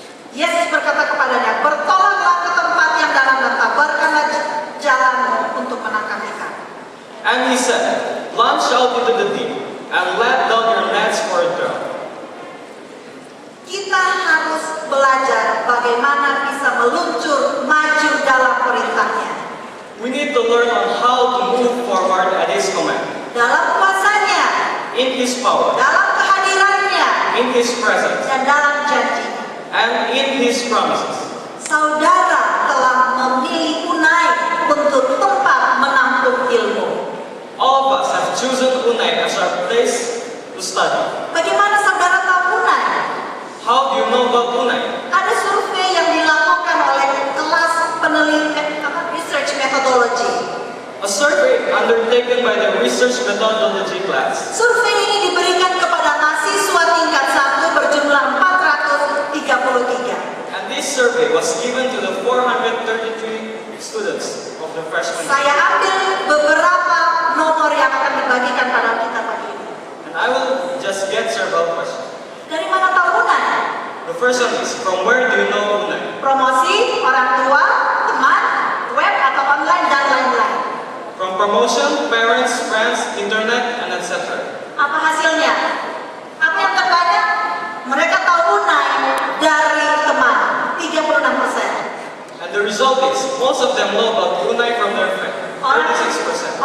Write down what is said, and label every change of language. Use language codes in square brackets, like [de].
[id] Yesus berkata kepadanya, bertolaklah ke tempat yang dalam dan tabarkanlah jalanmu untuk menangkap ikan. [en] And he said, Launch out into the deep, and let down your nets for a draught. [id] Kita harus belajar bagaimana bisa meluncur maju dalam perintahnya. [en] We need to learn on how to move forward at his command, [id] Dalam kuasanya, [en] in his power, [id] dalam kehadirannya, [en] in his presence, [id] dan dalam janji. [en] and in his promises. [id] Saudara telah memilih Unai untuk tempat menampung ilmu. [en] All of us have chosen Unai as our place to study. [id] Bagaimana saudara tahu Unai? [en] How do you know about Unai? [id] Ada survei yang dilakukan oleh kelas penelitian [en] research methodology. A survey undertaken by the research methodology class. [id] Survei ini diberikan kepada mahasiswa tingkat 1 berjumlah 433. [en] And this survey was given to the 433 students of the freshman year. [id] Saya ambil beberapa nomor yang akan dibagikan pada kita pagi ini. [en] And I will just get several questions. [id] Dari mana tahu Unai? [en] The first one is, from where do you know Unai? [id] Promosi, orang tua, teman, web atau online dan lain-lain. [en] From promotion, parents, friends, internet, and etc. [id] Apa hasilnya? Apa yang terbanyak? Mereka tahu Unai dari teman, 36%. [en] And the result is, most of them know about Unai from their friend, 36%.